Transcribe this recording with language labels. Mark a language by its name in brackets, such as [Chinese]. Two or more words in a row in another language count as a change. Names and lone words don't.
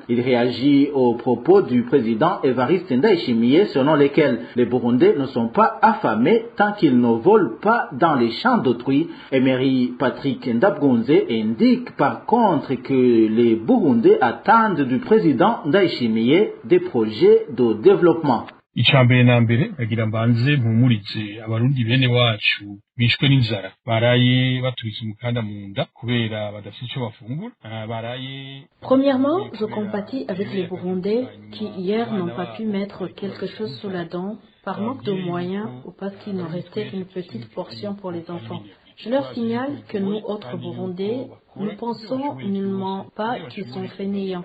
[French] Il réagit aux propos du président Evariste Ndayishimiye selon lesquels les Burundais ne sont pas affamés tant qu'ils ne volent pas dans les champs d'autrui. Emery Patrick Ndabgunze indique par contre que les Burundais attendent du président Ndayishimiye des projets de développement. [Rundi] Icambere na mbere agira mbanze mpumurize abarundi bene wacu bishwe n'inzara baraye batwise umukanda mu nda kubera badafite icyo bafungura baraye. [French] Premièrement, je compatis avec les Burundais qui hier n'ont pas pu mettre quelque chose sous la dent par manque de moyens ou parce qu'il nous restait une petite portion pour les enfants. Je leur signale que nous, autres Burundais, nous pensons nullement pas qu'ils sont fainéants.